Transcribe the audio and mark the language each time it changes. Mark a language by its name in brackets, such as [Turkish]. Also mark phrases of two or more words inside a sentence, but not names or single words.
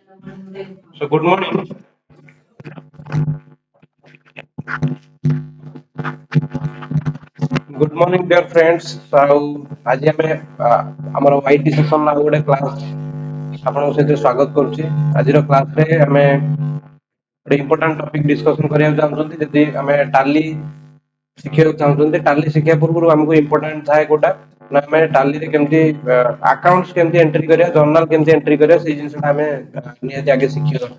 [English] So good morning. Good morning, dear friends. [Odia] So आज ଆମେ ଆମର YT ସେକ୍ସନ ନା ଗୋଟେ କ୍ଲାସ୍ ଆପଣଙ୍କ ସହିତ ସ୍ୱାଗତ କରୁଛି। ଆଜିର କ୍ଲାସରେ ଆମେ ଗୋଟେ ଇମ୍ପୋର୍ଟାଣ୍ଟ ଟପିକ ଡିସ୍କସନ କରିବାକୁ ଚାହୁଁଛନ୍ତି। ଯଦି ଆମେ ଟାଲି ଶିଖିବାକୁ ଚାହୁଁଛନ୍ତି, ଟାଲି ଶିଖିବା ପୂର୍ବରୁ ଆମକୁ ଇମ୍ପୋର୍ଟାଣ୍ଟ ଥାଏ କୋଉଟା ନା ଆମେ ଟାଲିରେ କେମିତି ଆକାଉଣ୍ଟସ କେମିତି ଏଣ୍ଟ୍ରି କରିବା, ଜର୍ନାଲ କେମିତି ଏଣ୍ଟ୍ରି କରିବା, ସେଇ ଜିନିଷଟା ଆମେ ନିହାତି ଆଗେ ଶିଖିବା ଦରକାର।